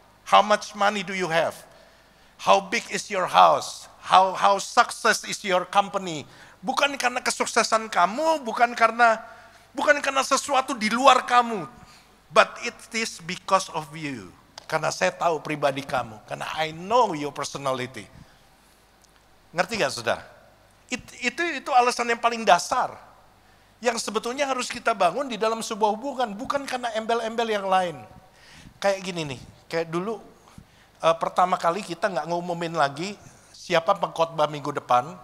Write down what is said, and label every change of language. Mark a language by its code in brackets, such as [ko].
[en] How much money do you have? How big is your house? How success is your company? [id] Bukan karena kesuksesan kamu, bukan karena sesuatu di luar kamu. [en] But it is because of you. [id] Karena saya tahu pribadi kamu. Karena [en] I know your personality. [id] Ngerti gak saudara? Itu alasan yang paling dasar. Yang sebetulnya harus kita bangun di dalam sebuah hubungan. Bukan karena embel-embel yang lain. Kayak gini nih. Kayak dulu pertama kali kita gak ngumumin lagi siapa pengkhotbah minggu depan.